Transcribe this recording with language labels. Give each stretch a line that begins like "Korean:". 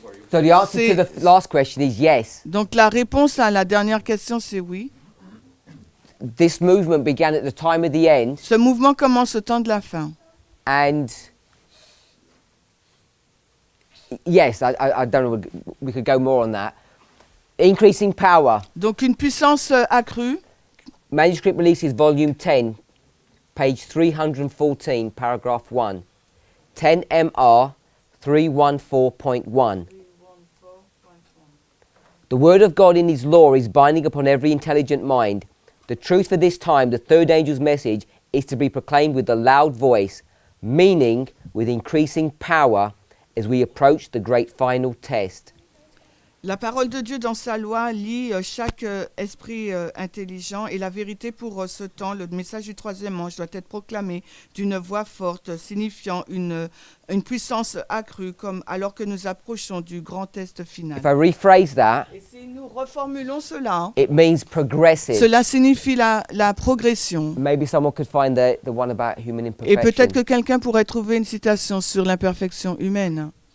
English: So the answer to the last question is yes.
French: Donc la réponse à la dernière question, c'est oui.
English: This movement began at the time of the end,
French: Ce mouvement commence au temps de la fin.
English: and yes, I don't know, we could go more on that. Increasing power.
French: Donc une puissance accrue.
English: Manuscript Releases, Volume 10, page 314, paragraph 1. 10 MR 314.1. The word of God in his law is binding upon every intelligent mind. The truth for this time, the third angel's message, is to be proclaimed with a loud voice, meaning with increasing power as we approach the great final test.
French: La parole de Dieu dans sa loi lie chaque esprit intelligent et la vérité pour ce temps, le message du troisième ange doit être proclamé d'une voix forte, signifiant une puissance accrue, comme alors que nous approchons du grand test final.
English: If I rephrase that,
French: Et si nous reformulons cela,
English: it means progressive.
French: cela signifie la progression.
English: Maybe someone could find the one about human
French: Et
English: imperfection.
French: peut-être que quelqu'un pourrait trouver une citation sur l'imperfection humaine.